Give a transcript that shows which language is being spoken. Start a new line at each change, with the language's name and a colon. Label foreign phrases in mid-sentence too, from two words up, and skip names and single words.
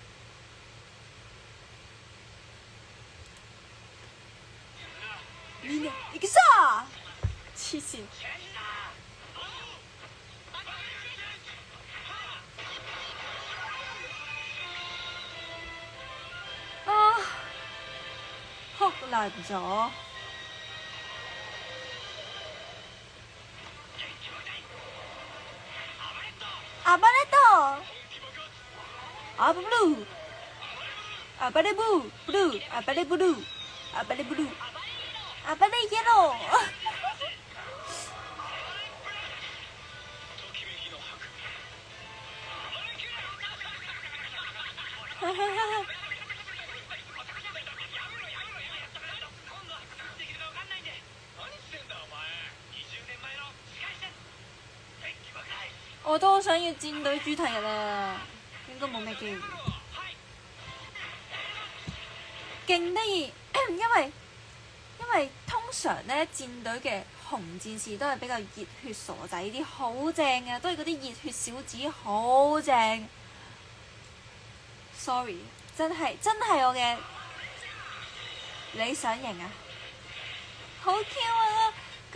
Cantonese: 你呢？
Japanese: 行くぞ！
Cantonese: 黐線。啊！哭爛咗。
Japanese: アバレット、アバブルー、アバレブー、ブルー、アバレブルー、アバレブルー、アバレイエロー。
Cantonese: 我都好想要戰隊主題日啊，應該冇咩機會。勁得意，因為通常咧戰隊嘅紅戰士都係比較熱血傻仔啲，好正嘅，都係嗰啲熱血小子，好正。Sorry， 真係我嘅理想型啊！好 Q 啊！